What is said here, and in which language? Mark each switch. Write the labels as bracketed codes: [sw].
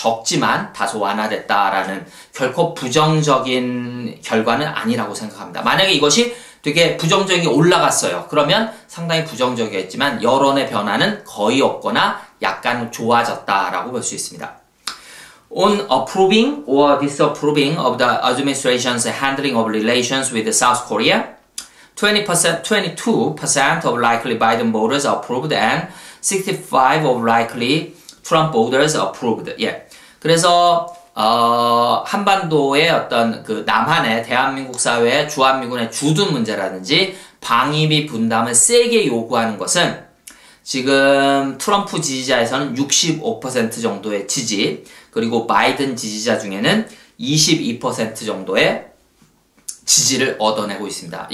[ko] 적지만 다소 완화됐다라는 결코 부정적인 결과는 아니라고 생각합니다. 만약에 이것이 되게 부정적이 올라갔어요. 그러면 상당히 부정적이었지만 여론의 변화는 거의 없거나 약간 좋아졌다라고 볼 수 있습니다. [en] On approving or disapproving of the administration's handling of relations with South Korea, 22% of likely Biden voters approved and 65% of likely Trump voters approved. [ko] 예. 그래서 한반도의 어떤 그 남한의 대한민국 사회의 주한미군의 주둔 문제라든지 방위비 분담을 세게 요구하는 것은 지금 트럼프 지지자에서는 65% 정도의 지지, 그리고 바이든 지지자 중에는 22% 정도의 지지를 얻어내고 있습니다.